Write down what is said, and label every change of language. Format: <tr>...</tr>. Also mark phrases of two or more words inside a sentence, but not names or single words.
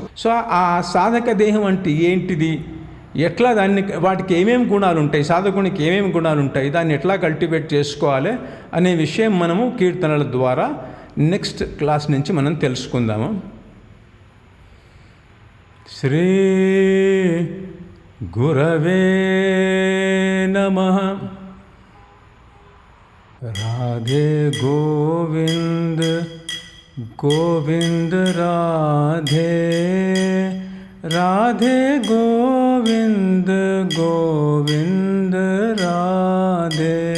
<te>సో ఆ సాధక దేహం అంటే ఏంటిది, ఎట్లా వాటికి ఏమేమి గుణాలు ఉంటాయి, సాధకునికి ఏమేమి గుణాలు ఉంటాయి, దాన్ని ఎట్లా కల్టివేట్ చేసుకోవాలి అనే విషయం మనము కీర్తనల ద్వారా</te> <en>next class</en> <te>నుంచి మనం తెలుసుకుందాము.</te> <sa>శ్రీ గురవే నమః.</sa> <hi>राधे गोविंद गोविंद राधे, राधे गोविंद गोविंद राधे,</hi>